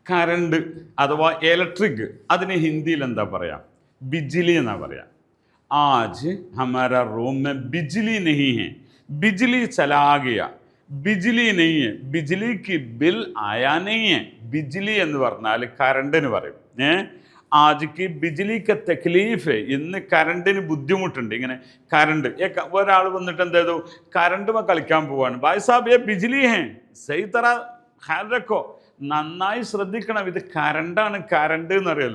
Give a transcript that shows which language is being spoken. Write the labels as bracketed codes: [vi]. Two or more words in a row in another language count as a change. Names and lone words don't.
[ml] കറണ്ട് അഥവാ ഇലക്ട്രിക് അതിന് ഹിന്ദിയിൽ എന്താ പറയാ? ബിജ്ലി എന്നാ പറയാ. [hi] आज हमारा रूम में बिजली नहीं है, बिजली चला गया, बिजली नहीं है, बिजली की बिल आया नहीं है. [ml] ബിജ്ലി എന്ന് പറഞ്ഞാൽ കറണ്ടിന് പറയും. [hi] आजक बिजलीक तकलीफ़, [ml] ഇന്ന് കറണ്ടിന് ബുദ്ധിമുട്ടുണ്ട്. ഇങ്ങനെ കറണ്ട് ഒരാൾ വന്നിട്ട് എന്ത് ചെയ്തു, കറണ്ടുമ കളിക്കാൻ പോവാണ്. [hi] भाई साहब ये बिजली है, सही तरह ख़्याल रखो, [ml] നന്നായി ശ്രദ്ധിക്കണം, ഇത് കറണ്ടാണ്, കറണ്ട് എന്നറിയാലോ.